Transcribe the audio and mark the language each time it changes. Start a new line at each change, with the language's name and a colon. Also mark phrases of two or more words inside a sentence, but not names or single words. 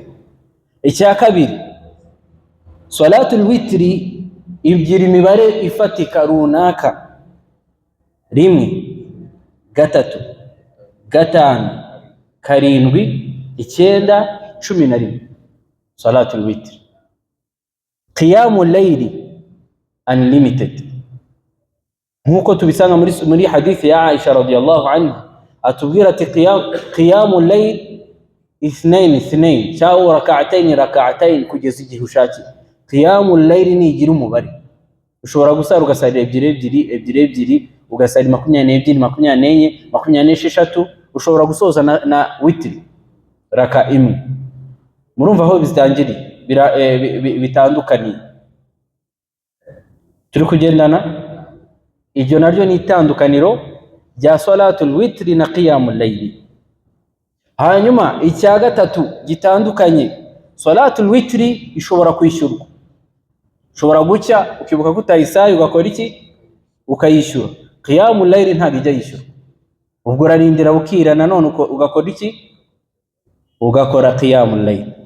Kinyarwanda: Icya kabiri,
Arabic: صلاة الوتر
Kinyarwanda: ibyira imibare ifatika runaka: 1, 3, 5, 7, 9, 11.
Arabic: صلاة الوتر. قيام الليل
Kinyarwanda: unlimited, nkuko tubisanga muri hadithi ya Aisha
Arabic: رضي الله عنها,
Kinyarwanda: atubwira ati
Arabic: قيام الليل
Kinyarwanda: 2 cyangwa rak'atayn kugeza igihe ushaki.
Arabic: قيام الليل
Kinyarwanda: ni igira umubare, ushobora gusara ugasarira 2 ugasarira 22, 24, 26, ushobora gusoza na witri raka imwe. Murumva aho bizitangiriye bitandukaniye, turi kugendana. Iryo naryo ni itandukaniro rya
Arabic: صلاة الوتر
Kinyarwanda: na
Arabic: قيام الليل.
Kinyarwanda: Hanyuma icya gatatu gitandukanye,
Arabic: صلاة الوتر
Kinyarwanda: ishobora kwishyurwa, ushobora gucya ukibuka kutayisaye ugakora iki, ukayishyura.
Arabic: قيام الليل
Kinyarwanda: ntabwo ijya yishyurwa, ubwo urarindira bukira nanone ugakora iki, ugakora
Arabic: قيام الليل.